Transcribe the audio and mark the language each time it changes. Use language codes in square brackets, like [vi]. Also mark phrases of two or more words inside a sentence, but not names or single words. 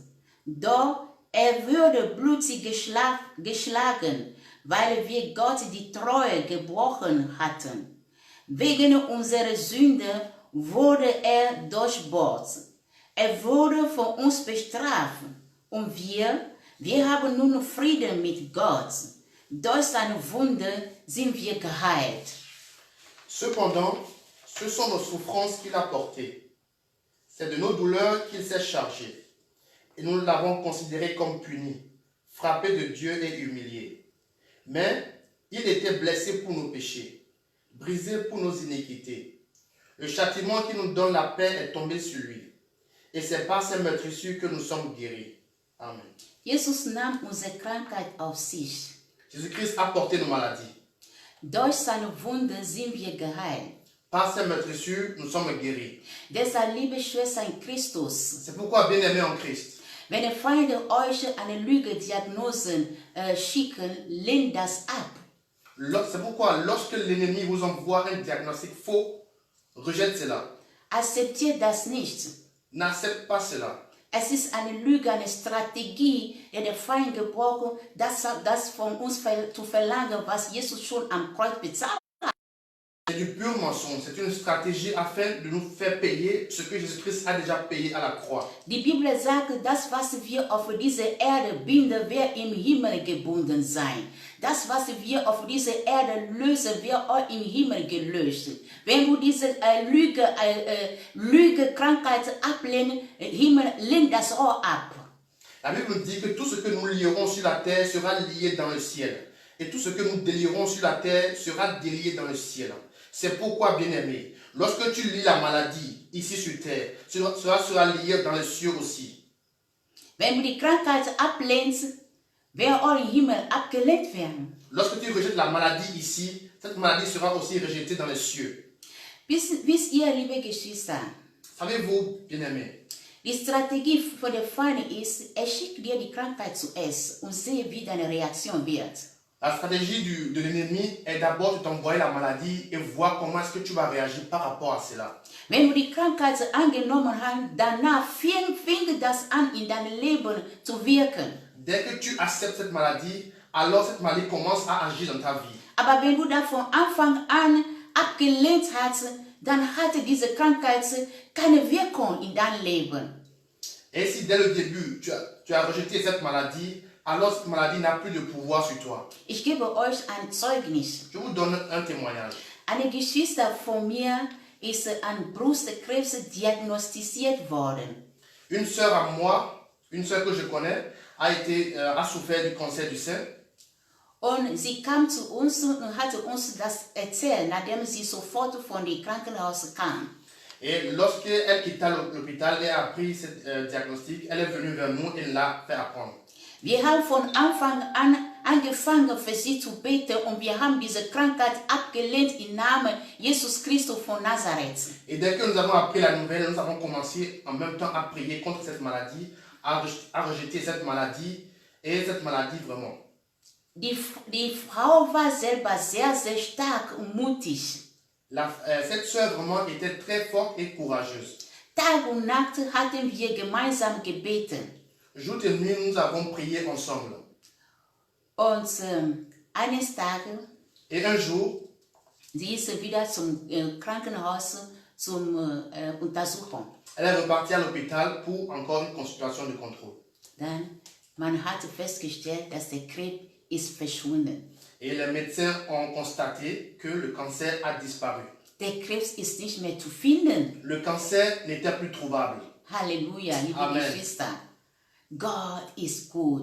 [de] Doch würde blutig geschlagen, weil wir Gott die Treue gebrochen hatten. Wegen unserer Sünde wurde durchbohrt. Wurde von uns bestraft und wir haben nun Frieden mit Gott. Durch seine Wunde sind wir geheilt. [fr] Cependant, ce sont nos souffrances qu'il a portées. C'est de nos douleurs qu'il s'est chargé. Et nous l'avons considéré comme puni, frappé de Dieu et humilié. Mais il était blessé pour nos péchés, brisé pour nos iniquités. Le châtiment qui nous donne la paix est tombé sur lui. Et c'est par ses meurtrissures que nous sommes guéris. Amen. [de] Jesus nahm unsere Krankheit auf sich. [fr] Jésus-Christ a porté nos maladies. [de] Durch seine Wunde sind wir geheilt. [fr] Par ses meurtrissures, nous sommes guéris. [de] Deshalb, liebe Schwester in Christus, [fr] C'est pourquoi, bien-aimés en Christ, [de] wenn die Feinde euch eine Lüge-Diagnosen schicken, lehnt das ab. [fr] c'est pourquoi lorsque l'ennemi vous envoie un diagnostic faux, rejette cela. [de] Akzeptiert das nicht. [fr] N'accepte pas cela. [de] Es ist eine Lüge, eine Strategie, die der Feind gebraucht, das von uns zu verlangen, was Jesus schon am Kreuz bezahlt hat. [fr] C'est du pur mensonge. C'est une stratégie afin de nous faire payer ce que Jésus-Christ a déjà payé à la croix. [de] Die Bibel sagt, das, was wir auf dieser Erde binden, wird im Himmel gebunden sein. Das, was wir auf dieser Erde lösen, wird auch im Himmel gelöst. Wenn du diese Lüge, Krankheit ablehnst, Himmel lehnt das auch ab. [fr] La Bible nous dit que tout ce que nous lierons sur la terre sera lié dans le ciel. Et tout ce que nous délierons sur la terre sera délié dans le ciel. C'est pourquoi, bien-aimé, lorsque tu lis la maladie ici sur terre, cela sera lié dans les cieux aussi. [de] Wenn du die Krankheit ablehnst, wird auch im Himmel abgelehnt werden. [fr] Lorsque tu rejettes la maladie ici, cette maladie sera aussi rejetée dans les cieux. [de] Wisst ihr, liebe Geschwister, [fr] Savez-vous, bien-aimé, [de] die Strategie für den Feind ist, er schickt dir die Krankheit zuerst und sehe, wie deine Reaktion wird. [fr] la stratégie de l'ennemi est d'abord de t'envoyer la maladie et voir comment est-ce que tu vas réagir par rapport à cela. [de] Wenn du die Krankheit angenommen hast, danach fängt das an, in deinem Leben zu wirken. [fr] Dès que tu acceptes cette maladie, alors cette maladie commence à agir dans ta vie. [de] Aber wenn du da von Anfang an abgelehnt hast, dann hatte diese Krankheit keine Wirkung in deinem Leben. [fr] Et si dès le début, tu as rejeté cette maladie, alors cette maladie n'a plus de pouvoir sur toi. [de] Ich gebe euch ein Zeugnis. [fr] Je vous donne un témoignage. [de] Eine Geschwister von mir ist an Brustkrebs diagnostiziert worden. [fr] Une sœur à moi, une sœur que je connais, a souffert du cancer du sein. [de] Und sie kam zu uns und hatte uns das erzählt, nachdem sie sofort von dem Krankenhaus kam. [fr] Et lorsqu'elle quitta l'hôpital et a pris ce diagnostic, elle est venue vers nous et l'a fait apprendre. [de] Wir haben von Anfang an angefangen für sie zu beten und wir haben diese Krankheit abgelehnt im Namen Jesus Christus von Nazareth. [fr] Et dès que nous avons appris la nouvelle, nous avons commencé en même temps à prier contre cette maladie, à rejeter cette maladie et cette maladie vraiment. [de] Die Frau war selber sehr, sehr stark und mutig. [fr] Cette sœur vraiment était très forte et courageuse. [de] Tag und Nacht hatten wir gemeinsam gebeten. [fr] Jour et nuit, nous avons prié ensemble. [de] Und eines Tages, [fr] Et un jour, [de] sie ist wieder zum Krankenhaus zum Untersuchung. [fr] elle est repartie à l'hôpital pour encore une consultation de contrôle. [de] Dann, man hat festgestellt, dass der Krebs ist verschwunden. [fr] Et les médecins ont constaté que le cancer a disparu. [de] Der Krebs ist nicht mehr zu finden. [fr] Le cancer n'était plus trouvable. [de] Halleluja, liebe [fr] Amen. [de] Geschwister. Gott ist gut.